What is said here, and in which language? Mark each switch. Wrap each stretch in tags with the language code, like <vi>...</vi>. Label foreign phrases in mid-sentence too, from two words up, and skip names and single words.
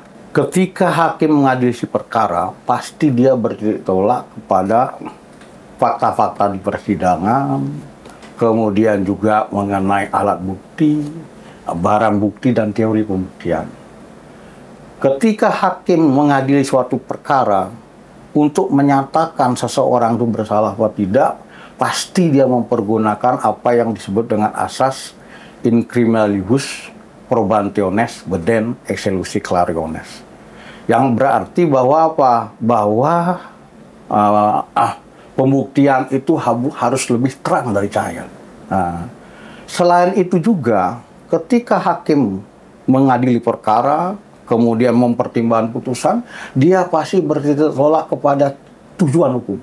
<id>Ketika hakim mengadili perkara, pasti dia bertolak kepada fakta-fakta di persidangan, kemudian juga mengenai alat bukti, barang bukti, dan teori pembuktian. Ketika hakim mengadili suatu perkara, untuk menyatakan seseorang itu bersalah atau tidak, pasti dia mempergunakan apa yang disebut dengan asas</id> <la>in criminalibus probationes beden exelusi clariones.</la> <id>Yang berarti bahwa apa? Bahwa pembuktian itu harus lebih terang dari cahaya. Nah, selain itu juga, ketika hakim mengadili perkara, kemudian mempertimbangkan putusan, dia pasti bertolak kepada tujuan hukum.</id>